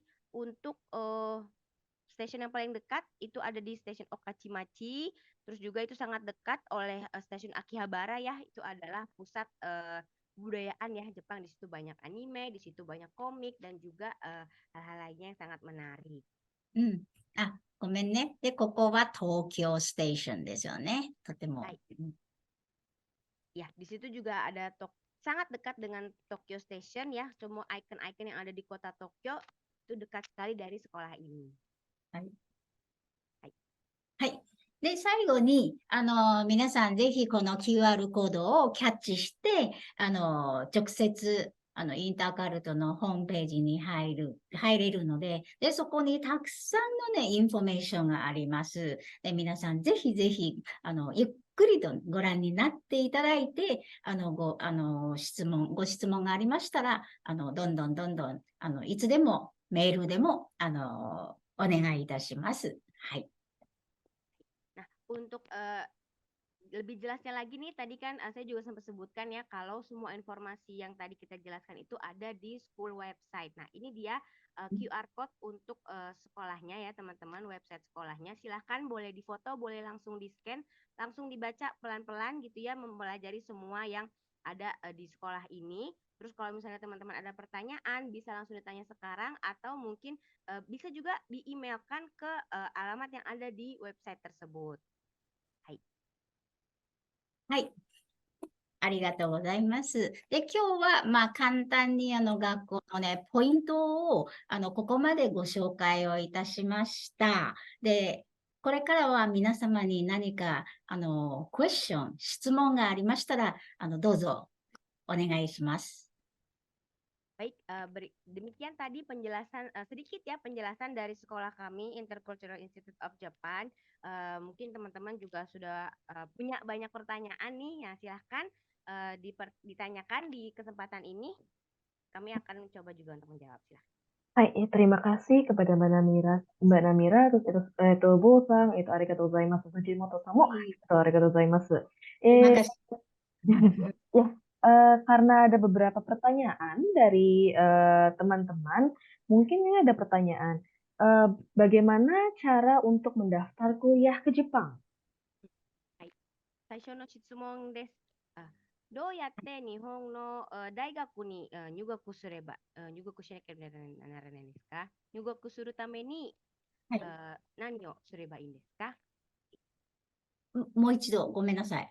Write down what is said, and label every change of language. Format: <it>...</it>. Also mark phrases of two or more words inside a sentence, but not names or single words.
<id>Untuk stasiun yang paling dekat itu ada di stasiun Okachimachi, terus juga itu sangat dekat oleh stasiun Akihabara ya, itu adalah pusat budayaan ya Jepang. Di situ banyak anime, di situ banyak komik dan juga hal-hal lainnya yang sangat menarik.</id> <ja>あ、ごめんね。で、ここは東京ステーションですよね。とても。</ja> <id>Baik. Ya, di situ juga ada sangat dekat dengan Tokyo Station ya. Semua ikon-ikon yang ada di kota Tokyo itu dekat sekali dari sekolah ini.</id> <ja>はい。はい。はい。で、最後に、皆さんぜひこの QR コードをキャッチして、直接、インターカルトのホームページに入れるので、で、そこにたくさんのね、インフォメーションがあります。で、皆さんぜひぜひ、ゆっくりとご覧になっていただいて、ご質問がありましたら、どんどん、いつでもメールでも、お願いいたします。はい。</ja> <id>Nah, untuk lebih jelasnya lagi nih, tadi kan saya juga sempat sebutkan ya, kalau semua informasi yang tadi kita jelaskan itu ada di</id> <en>school website.</en> <id>Nah, ini dia</id> <en>QR code</en> <id>untuk sekolahnya ya teman-teman, website sekolahnya. Silahkan boleh difoto, boleh langsung di-scan, langsung dibaca pelan-pelan gitu ya, mempelajari semua yang ada di sekolah ini. Terus kalau misalnya teman-teman ada pertanyaan, bisa langsung ditanya sekarang, atau mungkin bisa juga di-emailkan ke alamat yang ada di website tersebut.</id> <ja>はい。ありがとうございます。で、今日は、簡単に学校のね、ポイントを、ここまでご紹介をいたしました。で、これからは皆様に何か、クエスチョン、質問がありましたら、どうぞお願いします。</ja> <id>Baik, demikian tadi penjelasan sedikit ya, penjelasan dari sekolah kami Intercultural Institute of Japan. Mungkin teman-teman juga sudah punya banyak pertanyaan nih, ya silahkan ditanyakan di kesempatan ini. Kami akan mencoba juga untuk menjawab, silahkan. Hai, terima kasih kepada Mbak Namira, terus itu Bo-san, itu</id> <ja>ありがとうございます,</ja> <id>Fujimoto-san mo, itu</id> <ja>ありがとうございます.</ja> <id>Terima kasih. Ya, karena ada beberapa pertanyaan dari teman-teman, mungkin ini ada pertanyaan, bagaimana cara untuk mendaftar kuliah ke Jepang?</id> <ja>最初の質問です。どうやって日本の大学に入学すれば、入学しなければならないんですか？入学するためにはい。何をすればいいんですか？もう一度ごめんなさい。</ja>